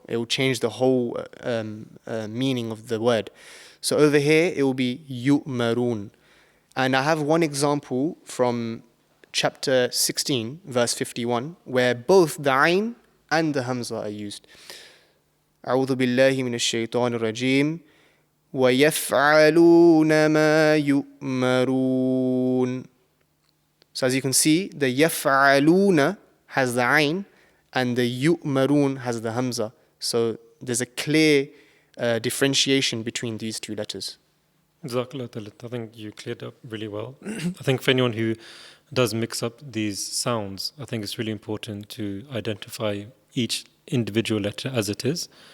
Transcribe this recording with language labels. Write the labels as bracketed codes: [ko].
[en] It will change the whole meaning of the word. So over here it will be yu'marun. And I have one example from chapter 16, verse 51, where both the Ain and the Hamza are used. [ar] أعوذ بالله من الشيطان الرجيم وَيَفْعَلُونَ مَا يُؤْمَرُونَ. [en] So as you can see, the يَفْعَلُونَ has the Ain and the يُؤْمَرُونَ has the Hamza. So there's a clear differentiation between these two letters. Jazakallah Talat. I think you cleared up really well. I think for anyone who does mix up these sounds, I think it's really important to identify each individual letter as it is,